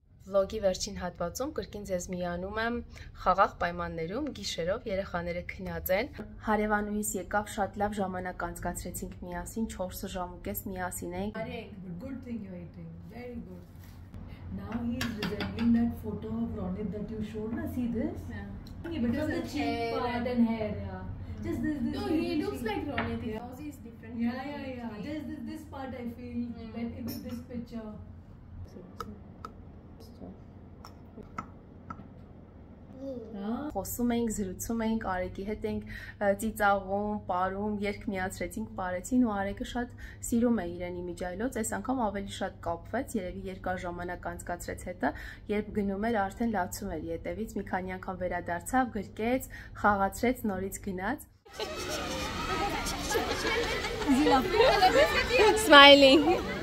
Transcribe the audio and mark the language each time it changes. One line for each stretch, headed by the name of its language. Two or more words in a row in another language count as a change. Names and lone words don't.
Armenian: Վլոգի վերջին հատվածում կրկին ձեզ միանում եմ խաղաղ պայմաններում, գիշերով երեխաները քնած են։ Հարևանուհիս եկավ, շատ լավ ժամանակ անցկացրեցինք միասին, 4 ժամուկես միասին էինք։
English: Good thing you're eating, very good. Now he is resembling that photo of Ronit that you showed. Na, see this? Yeah. Because of the cheek part and hair, yeah. Just this. No, he looks like Ronit. His nose is different. Yeah. Just this part I feel with this picture.
Armenian: Խոսում էինք, զրուցում էինք, Արեգի հետ էինք ծիծաղում, պարում, երկ միացրեցինք, պարեցին ու Արեգը շատ սիրում է իրեն իմիջայլոց, այս անգամ ավելի շատ կապվեց, երևի երկար ժամանակ անցկացրեց հետը, երբ գնում էր արդեն լացում էր ետևից, մի քանի անգամ վերադարձավ, գրկեց, խաղացրեց, նորից գնաց։ Smiling.